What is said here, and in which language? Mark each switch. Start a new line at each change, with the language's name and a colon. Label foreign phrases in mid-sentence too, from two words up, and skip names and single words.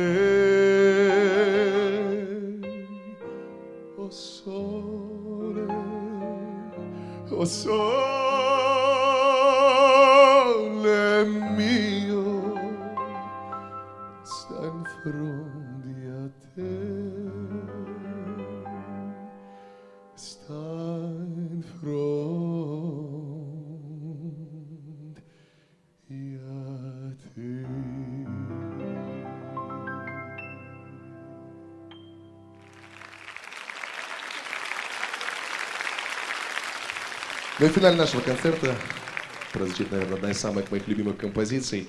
Neapolitan: te oh sole mio sta in fronte a te sta in fronte a te.
Russian: Ну и финале нашего концерта прозвучит, наверное, одна из самых моих любимых композиций.